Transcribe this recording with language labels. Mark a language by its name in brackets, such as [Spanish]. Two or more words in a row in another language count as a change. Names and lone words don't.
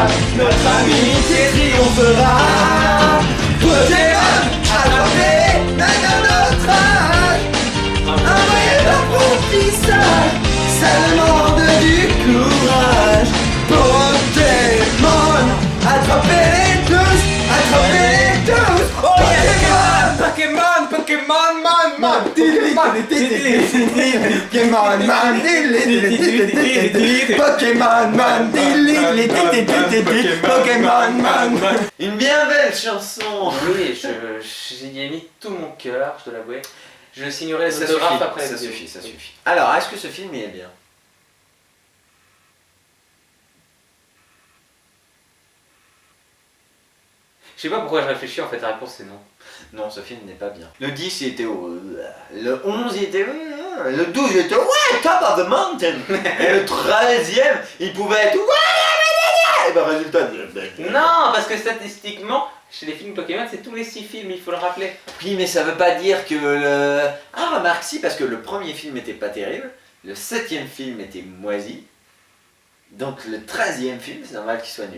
[French] Notre amitié triomphera. Pokémon, attraper, même à notre âge. Un vrai apprentissage, ça demande du courage. Pokémon, attrapez-les tous, attrapez-les tous. [English] Oh yeah, Pokémon, Pokémon, man, man, Pokémon, man, Pokémon, man, Pokémon, man. [French] Une bien belle chanson. Oui, j'y ai mis tout mon cœur, je dois l'avouer. Je signerai les autographes après. Ça suffit, ça suffit. Alors, est-ce que ce film il est bien? Je sais pas pourquoi je réfléchis, en fait la réponse c'est non. Non, ce film n'est pas bien. Le 10 il était au... Le 11 il était... Le 12 il était... Ouais, [English] top of the mountain. [French] Et le 13e il pouvait être... Et ben résultat... Non, parce que statistiquement, chez les films Pokémon, c'est tous les 6 films, il faut le rappeler. Oui, mais ça veut pas dire que le... Ah, remarque si, parce que le premier film était pas terrible, le 7e film était moisi, donc le 13e film, c'est normal qu'il soit nul.